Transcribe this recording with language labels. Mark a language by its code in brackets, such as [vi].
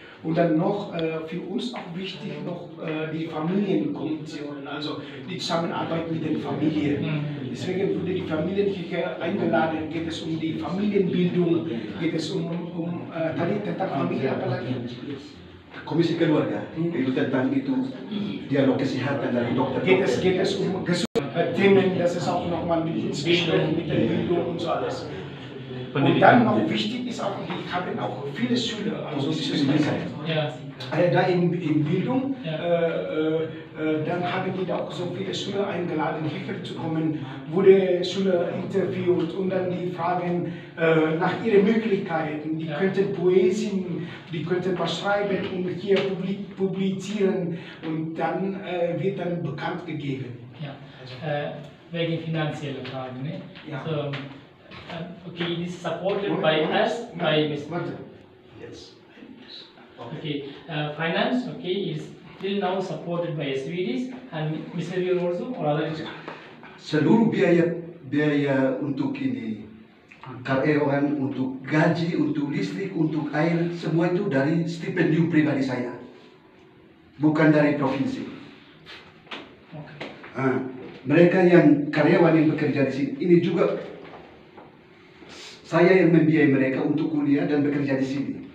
[de] Und dann noch für uns auch wichtig noch die Familienkommissionen, also die Zusammenarbeit mit den Familien. Deswegen wurde die Familien hier eingeladen, geht es um die Familienbildung, geht es um [id] tadi tentang Familie apalagi? Komisi keluarga itu tentang itu dialog kesehatan dari dokter. [de] Geht es um Themen, das ist auch nochmal mit ins Gespräch, mit der Bildung und so alles. Und dann noch wichtig ist auch, die haben auch viele Schüler, also Ja. da in Bildung, Ja. dann haben die da auch so viele Schüler eingeladen, hierher zu kommen, wurde Schüler interviewt und dann die fragen nach ihren Möglichkeiten. Die könnten Poesien, die könnten was schreiben und hier publizieren und dann wird dann bekannt gegeben. Ja. Wegen finanzieller Fragen. Ne? Ja. [en] So, okay, it is supported by us, by Ms. [de] Warte, jetzt. [en] Okay, finance, okay, is till now supported by SVDs and Mr. also or other. [id] Seluruh biaya untuk ini karyawan, untuk gaji, untuk listrik, untuk air, semua itu dari stipendium pribadi saya, bukan dari provinsi. [en] Okay. [id] Mereka yang karyawan yang bekerja di sini, ini juga saya yang membiayai mereka untuk kuliah dan bekerja di sini.